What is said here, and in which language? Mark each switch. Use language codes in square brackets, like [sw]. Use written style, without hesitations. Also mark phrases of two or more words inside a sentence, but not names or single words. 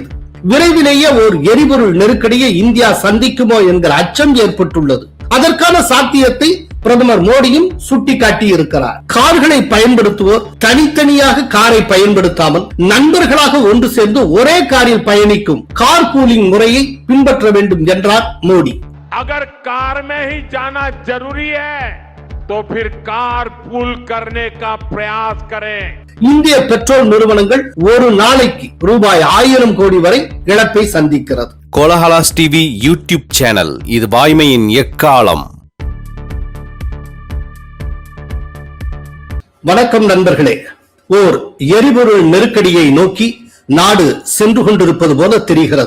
[ta] விரைவிலேயே ஒரு எரிபொருள் நெருக்கடியை இந்தியா சந்திக்குமோ என்கிற அச்சம் ஏற்பட்டுள்ளது. அதற்கான சாத்தியத்தை பிரதமர் மோடியும் சுட்டிக்காட்டியிருக்கிறார். கார்களை பயன்படுத்துவோர் தனித்தனியாக காரை பயன்படுத்தாமல் நண்பர்களாக ஒன்று சேர்ந்து ஒரே காரில் பயணிக்கும் [en] car pooling [ta] முறையை பின்பற்ற வேண்டும் என்றார் மோடி. [hi] अगर कार में ही जाना जरूरी है तो फिर कार पूल करने का प्रयास करें. [ta] இந்திய பெட்ரோல் நிறுவனங்கள் ஒரு நாளைக்கு ரூபாய் 1000 கோடி வரை இழப்பை சந்திக்கிறது. கோலஹலாஸ் டிவி யூடியூப் சேனல், இது வாய்மையின் எக்காலம். வணக்கம் நண்பர்களே. ஓர் எரிபொருள் நெருக்கடியை நோக்கி நாடு சென்று கொண்டிருப்பது போல தெரிகிறது.